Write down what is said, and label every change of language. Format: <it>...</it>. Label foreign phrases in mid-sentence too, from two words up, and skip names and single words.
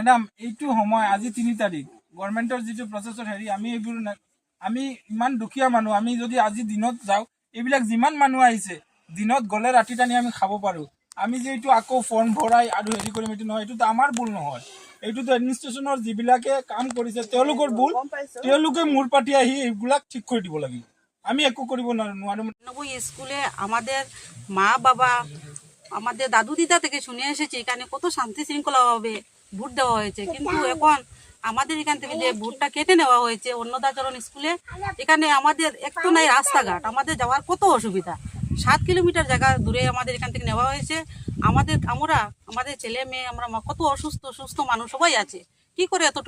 <as>মেডাম এইটো সময় আজি 3 তাৰিখ গভৰ্ণমেণ্টৰ যিটো প্ৰচেছৰ হেৰি আমি এইবোৰ আমি ইমান দুখীয়া মানুহ আমি যদি আজি দিনত যাওঁ এইবিলাক যিমান মানুহ আহিছে দিনত গ'লে ৰাতি টানি আমি খাব পাৰোঁ আমি যে এইটো আকৌ ফৰ্ম ভৰাই আৰু হেৰি কৰিম এইটো নহয় এইটোতো আমাৰ ভুল নহয় এইটোতো এডমিনিষ্ট্ৰেশ্যনৰ যিবিলাকে কাম কৰিছে তেওঁলোকৰ ভুল তেওঁলোকে মূৰ পাতি আহি এইবিলাক ঠিক কৰি দিব লাগিব আমি একো কৰিব নোৱাৰো</as> <bn>স্কুলে আমাদের মা বাবা আমাদের দাদু দিদা থেকে শুনে এসেছি এখানে কত শান্তি শৃঙ্খলাভাবে ভোট দেওয়া হয়েছে কিন্তু এখন আমাদের এখান থেকে যে ভোটটা কেটে নেওয়া হয়েছে অন্নদাচরণ স্কুলে এখানে আমাদের একটু নাই রাস্তাঘাট আমাদের যাওয়ার কত অসুবিধা 7 কিলোমিটার জায়গা দূরে আমাদের এখান থেকে নেওয়া হয়েছে আমাদের ছেলে মেয়ে আমরা কত সুস্থ মানুষ সবাই আছে কি করে এতটুকু</bn>